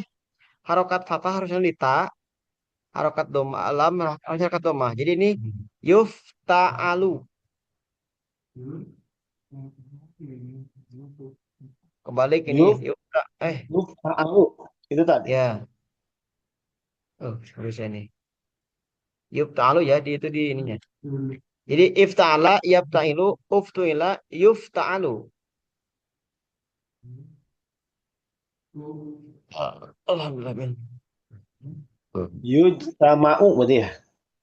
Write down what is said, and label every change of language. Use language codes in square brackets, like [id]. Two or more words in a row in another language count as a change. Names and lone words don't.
[id] Harokat fathah harusnya di ta. Harokat domah lam harusnya harokat domah. Jadi ini yuf ta'alu. Kebalik ini. Yuftu alu. Itu tadi. Ya. Oh, harusnya ini. Yuf ta'alu ya. Itu di ininya. [ar] Jadi افتعل يبتعل افتعل يفتعل. [id] Alhamdulillah Ben. Yujtama'u berarti ya.